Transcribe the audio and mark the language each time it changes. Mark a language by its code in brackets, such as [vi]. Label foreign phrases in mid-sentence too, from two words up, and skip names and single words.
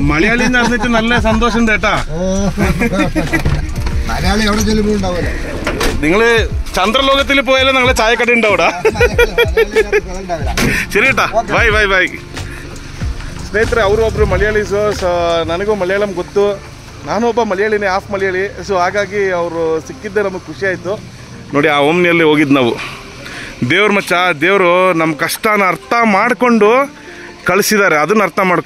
[ml] മലയാളി നടന്നിട്ട് നല്ല സന്തോഷം കേട്ടാ. മലയാളി എവിടെ ചെല്ലുമ്പോൾ ഉണ്ടാവില്ല. നിങ്ങള് ചന്ദ്രലോകത്തിൽ പോയാലും നിങ്ങളെ ചായക്കട ഉണ്ടാവൂടാ. ശരി കേട്ടാ, [en] bye bye bye. [kn] ಸ್ನೇಹಿತರೆ, ಅವರು ಒಬ್ರು ಮಲಯಾಳೀಸು. ಸೊ ನನಗೂ ಮಲಯಾಳಂ ಗೊತ್ತು, ನಾನು ಒಬ್ಬ ಮಲಯಾಳಿನೇ, ಹಾಫ್ ಮಲಯಾಳಿ. ಸೊ ಹಾಗಾಗಿ ಅವರು ಸಿಕ್ಕಿದ್ದೆ ನಮಗೆ ಖುಷಿ ಆಯಿತು. ನೋಡಿ, ಆ ಓಮ್ನಿಯಲ್ಲಿ ಹೋಗಿದ್ದು ನಾವು. ದೇವ್ರ ಮಚ್ಚ, ದೇವರು ನಮ್ಮ ಕಷ್ಟನ ಅರ್ಥ ಮಾಡಿಕೊಂಡು ಕಳಿಸಿದ್ದಾರೆ, ಅದನ್ನ ಅರ್ಥ ಮಾಡ್ಕೋ.